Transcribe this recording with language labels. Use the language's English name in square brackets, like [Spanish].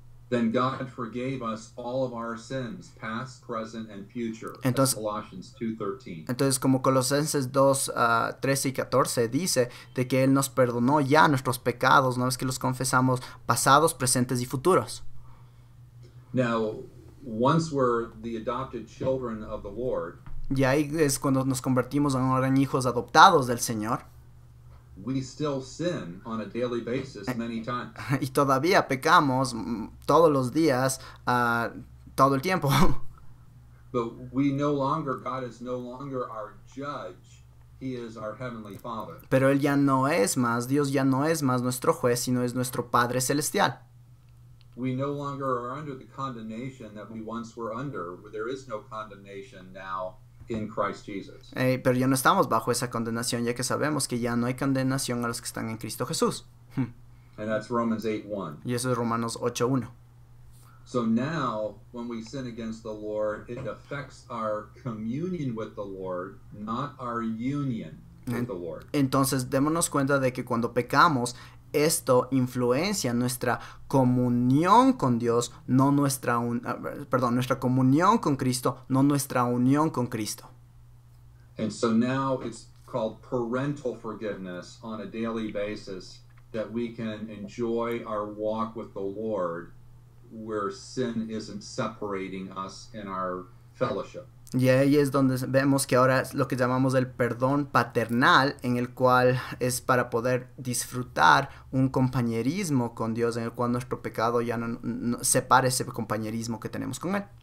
[English] then God forgave us all of our sins, past, present, and future. [Spanish] Entonces, [English] Colossians 2:13. [Spanish] Entonces, como Colosenses 2, 13 y 14 dice, de que Él nos perdonó ya nuestros pecados, una vez que los confesamos, pasados, presentes y futuros. [English] Now, once we're the adopted children of the Lord, [Spanish] y ahí es cuando nos convertimos ahora en hijos adoptados del Señor. [English] We still sin on a daily basis many times. [Spanish] Y todavía pecamos todos los días, todo el tiempo. [English] But we no longer, God is no longer our judge. He is our heavenly Father. [Spanish] Pero Él ya no es más, Dios ya no es más nuestro juez, sino es nuestro Padre Celestial. [English] We no longer are under the condemnation that we once were under. There is no condemnation now in Christ Jesus. [Spanish] Pero ya no estamos bajo esa condenación, ya que sabemos que ya no hay condenación a los que están en Cristo Jesús. [English] And that's Romans 8:1. [Spanish] Y eso es Romanos 8:1. [English] So now, when we sin against the Lord, it affects our communion with the Lord, not our union with the Lord. [Spanish] Entonces, démonos cuenta de que cuando pecamos, esto influencia nuestra comunión con Dios, no nuestra nuestra comunión con Cristo, no nuestra unión con Cristo. [English] And so now it's called parental forgiveness on a daily basis, that we can enjoy our walk with the Lord, where sin isn't separating us in our fellowship. [Spanish] Y ahí es donde vemos que ahora es lo que llamamos el perdón paternal, en el cual es para poder disfrutar un compañerismo con Dios, en el cual nuestro pecado ya no separa ese compañerismo que tenemos con Él.